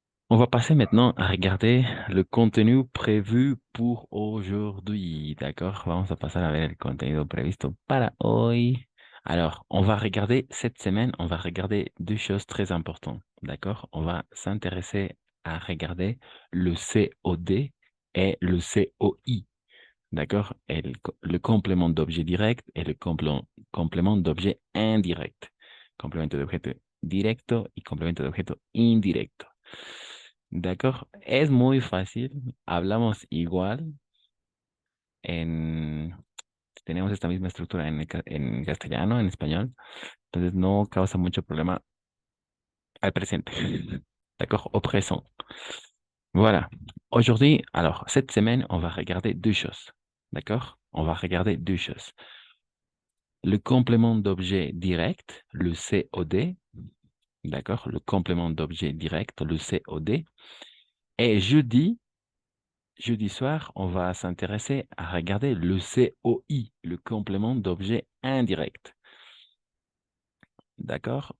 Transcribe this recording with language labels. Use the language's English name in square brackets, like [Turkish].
[French] On va passer maintenant à regarder le contenu prévu pour aujourd'hui. D'accord? [Spanish] Vamos a pasar a ver el contenido previsto para hoy. [French] Alors, on va regarder cette semaine, on va regarder deux choses très importantes. D'accord? On va s'intéresser à regarder le COD et le COI. D'accord? Et le complément d'objet direct et le complément d'objet indirect. [Spanish] Complemento de objeto directo y complemento de objeto indirecto. [French] D'accord. [Spanish] Es muy fácil. Hablamos igual en... Tenemos esta misma estructura en castellano, en español. Entonces no causa mucho problema al presente. [French] D'accord. Au présent. Voilà. Aujourd'hui, alors, cette semaine, on va regarder deux choses. D'accord? On va regarder deux choses. Le complément d'objet direct, le COD. D'accord? Le complément d'objet direct, le COD. Et jeudi soir, on va s'intéresser à regarder le COI, le complément d'objet indirect. D'accord?